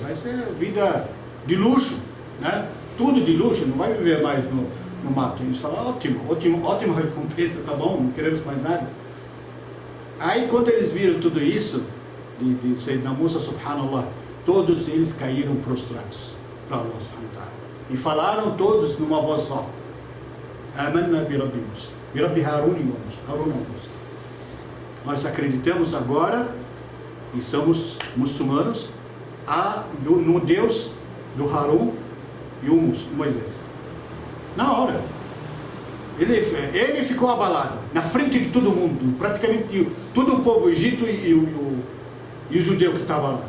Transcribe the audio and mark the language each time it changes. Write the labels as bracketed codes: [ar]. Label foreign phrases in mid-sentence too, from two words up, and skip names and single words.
[pt] Vai ser vida de luxo, né? Tudo de luxo, não vai viver mais no mato. Eles falaram, ótima recompensa, tá bom, não queremos mais nada. Aí quando eles viram tudo isso, de Sayyidina Musa, subhanallah, todos eles caíram prostrados para [ar] الله سبحانه وتعالى. [pt] E falaram todos numa voz só, [ar] آمنا برب موسى، برب هارون وموسى. [pt] Nós acreditamos agora, e somos muçulmanos, no Deus do Harun e o Moisés. Na hora. Ele ficou abalado, na frente de todo mundo, praticamente todo o povo, o Egito e o judeu que estava lá.